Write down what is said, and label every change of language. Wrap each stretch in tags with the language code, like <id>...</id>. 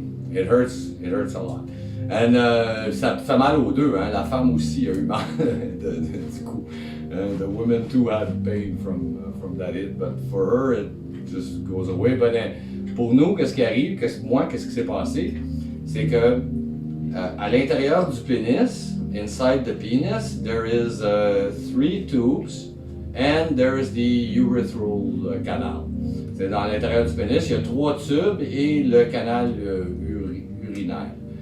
<en>It hurts a lot. And</en> <fr>ça fait mal aux deux, hein? La femme aussi a eu mal du coup.</fr> <en>The woman too had pain from that hit, but for her it just goes away.</en> <fr>But pour nous, qu'est-ce qui arrive? Qu'est-ce qui s'est passé? C'est que à l'intérieur du pénis,</fr> <en>inside the penis, there is 3 tubes and there is the urethral canal.</en> <fr>C'est dans l'intérieur du pénis, il y a 3 tubes et le canal urinaire.</fr>